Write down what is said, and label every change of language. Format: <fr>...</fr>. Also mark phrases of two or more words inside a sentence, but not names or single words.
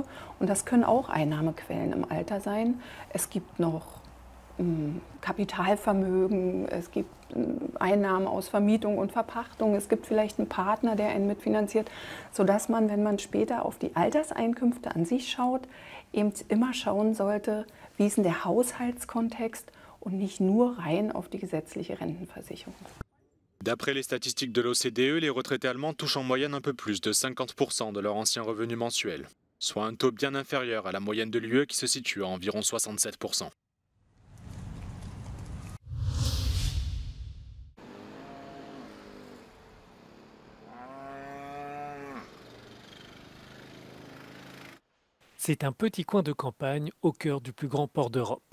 <de>Und das können auch Einnahmequellen im Alter sein. Es gibt noch Kapitalvermögen, es gibt Einnahmen aus Vermietung und Verpachtung, es gibt vielleicht einen Partner, der einen mitfinanziert, sodass man, wenn man später auf die Alterseinkünfte an sich schaut, eben immer schauen sollte, wie ist denn der Haushaltskontext und nicht nur rein auf die gesetzliche Rentenversicherung.</de> <fr>D'après les statistiques de l'OCDE, les retraités allemands touchent en moyenne un peu plus de 50% de leur ancien revenu mensuel, soit un taux bien inférieur à la moyenne de l'UE qui se situe à environ 67%. C'est un petit coin de campagne au cœur du plus grand port d'Europe.</fr>